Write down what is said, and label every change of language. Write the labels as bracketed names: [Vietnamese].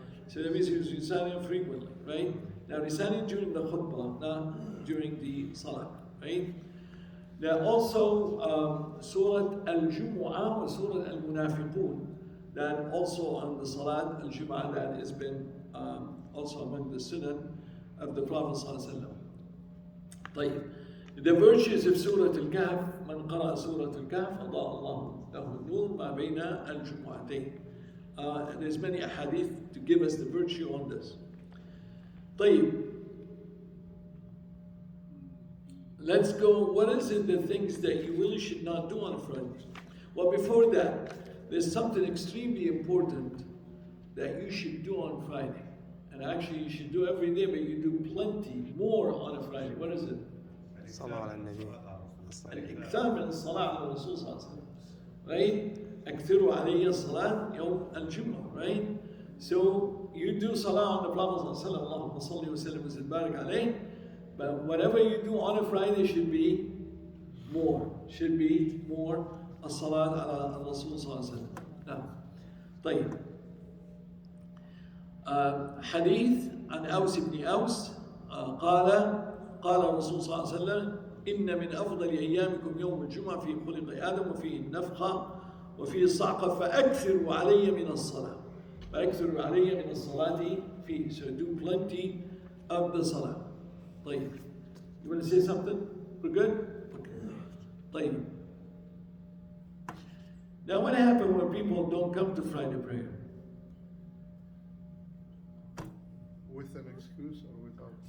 [English] So that means he was reciting it frequently, right? Now reciting during the khutbah, not during the salah, right? Now also Surah Al-Jumu'ah or Surah Al-Munafiqun, that also on the Salat Al-Jumu'ah, that has been also among the Sunnah of the Prophet ﷺ. [Arabic] طيب. [English] The virtues of [Arabic] Surah Al-Kahf, من قرأ Surah Al-Kahf, أضاء الله له النور ما بين الجمعتين. [English] And there's many ahadith to give us the virtue on this. [Arabic] طيب. [English] Let's go, what is it, the things that you really should not do on a Friday? Well, before that, there's something extremely important that you should do on Friday. And actually you should do every day, but you do plenty more on a Friday. What is it? [Arabic] صلاة على النبي. الإكثار من الصلاة على الرسول صلى الله عليه وسلم. [English] Right? [Arabic] أكثروا علي الصلاة يوم الجمعة. [English] Right? So you do salah on the Prophet [Arabic] صلى الله عليه وسلم. اللهم صل وسلم وبارك عليه. [English] But whatever you do on a Friday should be more. Should be more [Arabic] الصلاة على الرسول صلى الله عليه وسلم. نعم. طيب. حديث عن أوس بن أوس قال الرسول صلى الله عليه وسلم إن من أفضل أيامكم يوم الجمعة فيه خلق آدم وفيه النفخة وفيه الصعقة فأكثروا علي من الصلاة فأكثروا علي من الصلاة فيه. [English] So do plenty of the salah. طيب. You want to say something? We're good? Okay. طيب. Now what happens when people don't come to Friday prayer? With an excuse or without?